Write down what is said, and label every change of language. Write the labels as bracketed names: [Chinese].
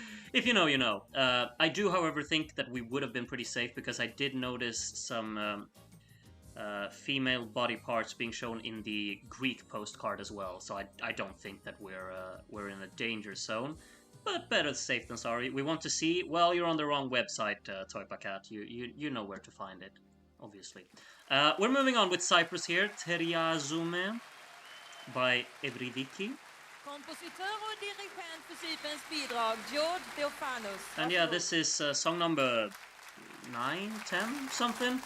[English] If you know, you know. I do, however, think that we would have been pretty safe because I did notice some female body parts being shown in the Greek postcard as well. So I don't think that we're in a danger zone. But better safe than sorry. We want to see. Well, you're on the wrong website, Toy Pacat. You know where to find it, obviously. We're moving on with Cyprus here. Teriazume by Evridiki. [Swedish] Kompositör och dirigent för Cyperns bidrag, George Theophanos. [English] And yeah, this is song number 9, 10, something.